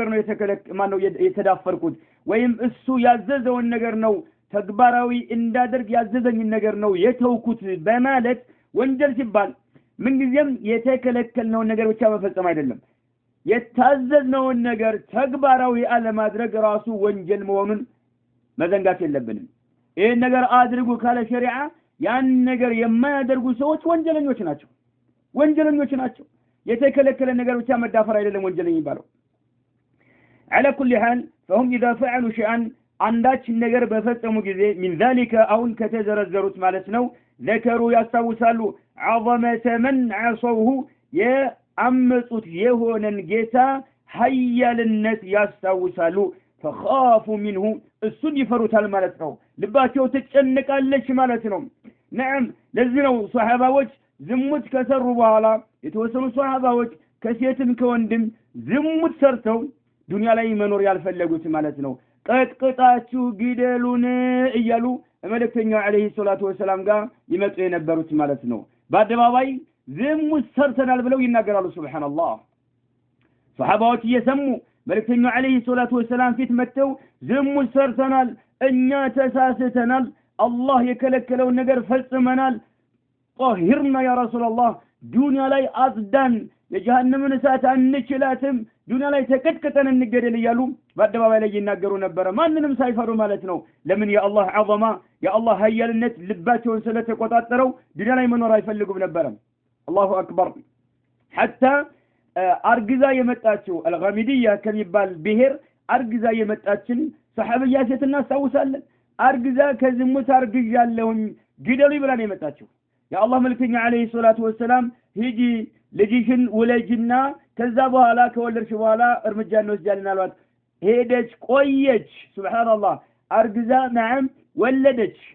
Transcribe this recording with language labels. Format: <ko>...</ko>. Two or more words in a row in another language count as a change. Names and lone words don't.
<am>ነው ማነው የተዳፈርኩት ወይም እሱ ያዘዘውን ነገር ነው ተግባራዊ እንዳደርግ ያዘዘኝ ነገር ነው የተውኩት በማለት ወንጀል ሲባል ምን ጊዜም የተከለከልነውን ነገር ብቻ መፈጸም አይደለም የታዘዝነውን ነገር ተግባራዊ አለማድረግ ራሱ ወንጀል መሆኑን መዘንጋት የለብንም ይሄ ነገር አድርጉ ካለ ሸሪዓ ያን ነገር የማያደርጉ ሰዎች ወንጀለኞች ናቸው የተከለከለ ነገር ብቻ መዳፈር አይደለም ወንጀለኛ ይባላል</am> <ar>على كل حال فهم اذا فعلوا شيئا</ar> <am>አንዳች ነገር በፈጸሙ ጊዜ</am> <ar>من ذلك</ar> <am>አሁን ከተዘረዘሩት ማለት ነው ذكروا ያስታውሳሉ</am> <ar>عظمه من عصوه</ar> <am>የአመጹት የሆነን ጌታ ኃያልነት ያስታውሳሉ</am> <ar>فخافوا منه</ar> <am>እሱን ይፈሩታል ማለት ነው ልባቸው ተጨነቃለች ማለት ነው نعم ለዚህ ነው ሱሐባዎች ዝሙት ከሰሩ በኋላ የተወሰኑ ሱሐባዎች ከሴትም ከወንድም ዝሙት ሰርተው ዱንያ ላይ መኖር ያልፈለጉት ማለት ነው ቀጥቅጣችሁ ግደሉን እያሉ መልእክተኛው</am> <ar>عليه الصلاة والسلام</ar> <am>ጋር ይመጡ የነበሩት ማለት ነው በአደባባይ ዝሙት ሰርተናል ብለው ይናገራሉ ሱብሃንአላህ ሱሐባዎች እየሰሙ መልእክተኛው</am> <ar>عليه الصلاة والسلام</ar> <am>ፊት መጥተው ዝሙት ሰርተናል እኛ ተሳስተናል አላህ የከለከለው ነገር ፈጽመናል طهرنا</am> <ar>يا رسول الله</ar> <am>ዱንያ ላይ አጽዳን የጀሃነምን እሳት አንችላትም ዱንያ ላይ ተከትከተን እንገደል ይያሉ በአደባባይ ላይ ይናገሩ ነበር ማንንም ሳይፈሩ ማለት ነው ለምን የአላህ አዘማ የአላህ ኃያልነት ልባቸውን ስለተቆጣጠረው ዱንያ ላይ መኖር አይፈልጉም ነበር</am> <ar>الله أكبر</ar> <am>حتى አርግዛ የመጣችው አልጋሚዲያ ከሚባል ብሔር አርግዛ የመጣችን ሰሃቢያ ሴትና ታውሳለን አርግዛ ከዝሙት አርግዣለሁኝ ግደሉ ይብላን የመጣችው የአላህ መልእክተኛ</am> <ar>عليه الصلاة والسلام</ar> <am>ሂጂ ልጅሽን ወለጅና ከዛ በኋላ ከወለድሽ በኋላ እርምጃ እንወስዳለን አሏት ሄደች ቆየች ሱብሃንአላህ አርግዛ نعم ወለደች</am>